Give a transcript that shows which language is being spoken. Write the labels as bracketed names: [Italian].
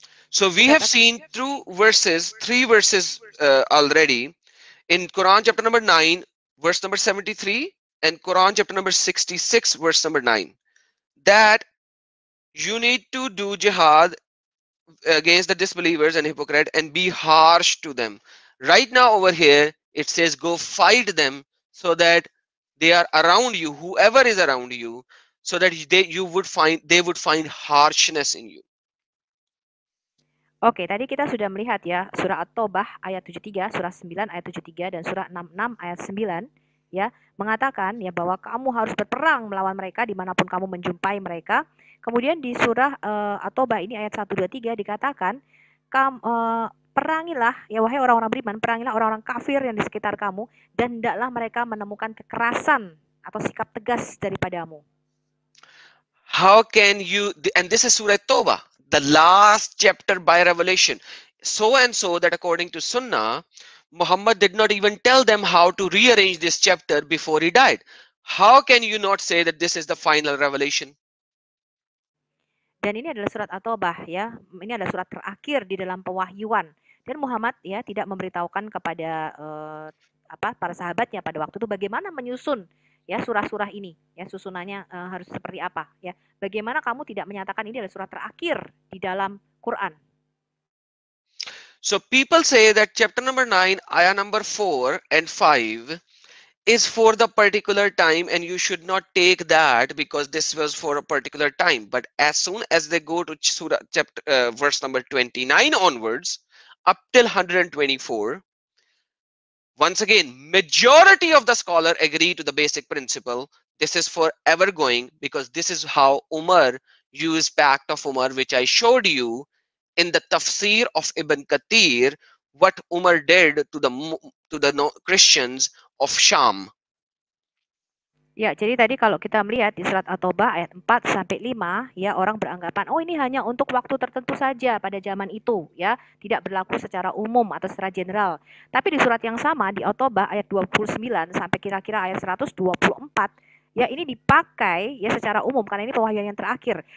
[English] So we have seen three verses already in Quran chapter number 9 verse number 73 and Quran chapter number 66 verse number 9 that you need to do jihad against the disbelievers and hypocrite and be harsh to them. Right now over here it says go fight them so that they are around you, whoever is around you, so that they would find harshness in you. [Indonesian] Oke, tadi kita sudah melihat ya surah At-Taubah ayat 73, surah 9 ayat 73 dan surah 66 ayat 9 ya mengatakan ya bahwa kamu harus berperang melawan mereka dimanapun kamu menjumpai mereka. Kemudian di surah At-Taubah ini ayat 1, 2, 3 dikatakan perangilah ya wahai orang-orang beriman, perangilah orang-orang kafir yang di sekitar kamu dan hendaklah mereka menemukan kekerasan atau sikap tegas daripadamu. [English] How can you, and this is surah At-Taubah, the last chapter by revelation, so and so that according to Sunnah, Muhammad did not even tell them how to rearrange this chapter before he died. How can you not say that this is the final revelation? [Indonesian] Dan ini adalah surat At-Taubah ya. Ini adalah surat terakhir di dalam pewahyuan. Dan Muhammad ya tidak memberitahukan kepada para sahabatnya pada waktu itu bagaimana menyusun ya surah-surah ini ya, susunannya harus seperti apa ya. Bagaimana kamu tidak menyatakan ini adalah surat terakhir di dalam Quran? [English] So people say that chapter number 9 ayah number 4 and 5 is for the particular time and you should not take that because this was for a particular time. But as soon as they go to surah chapter verse number 29 onwards up till 124, once again majority of the scholar agree to the basic principle. This is forever going because this is how Umar used Pact of Umar, which I showed you in the tafsir of Ibn Kathir, what Umar did to the Christians of Sham. [Indonesian] Ya, jadi tadi kalau kita melihat di surat At-Taubah ayat 4 sampai 5 ya orang beranggapan oh ini hanya untuk waktu tertentu saja pada zaman itu ya, tidak berlaku secara umum atau secara general. Tapi di surat yang sama di At-Taubah ayat 29 sampai kira-kira ayat 124 ya ini dipakai ya secara umum karena ini pewahyuan yang terakhir.